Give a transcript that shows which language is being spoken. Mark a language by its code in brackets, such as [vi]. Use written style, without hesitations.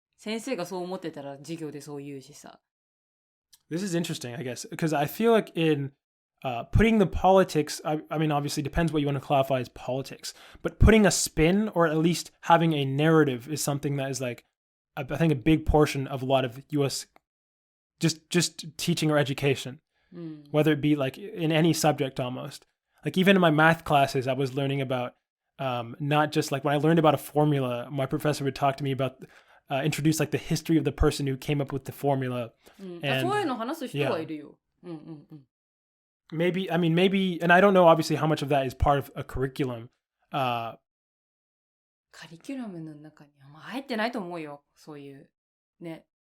[ja] 先生がそう思ってたら授業でそう言うしさ。 [en] This is interesting, I guess, because I feel like in putting the politics, I mean, obviously depends what you want to classify as politics, but putting a spin or at least having a narrative is something that is like, I think a big portion of a lot of U.S. just teaching or education. Whether it be like in any subject almost. Like even in my math classes, I was learning about not just like when I learned about a formula, my professor would talk to me about, introduce like the history of the person who came up with the formula. And, [ja] そういうの話す人はいるよ。 [en] Maybe, and I don't know obviously how much of that is part of a curriculum. [ja] カリキュラムの中には入ってないと思うよ。そういう。ね。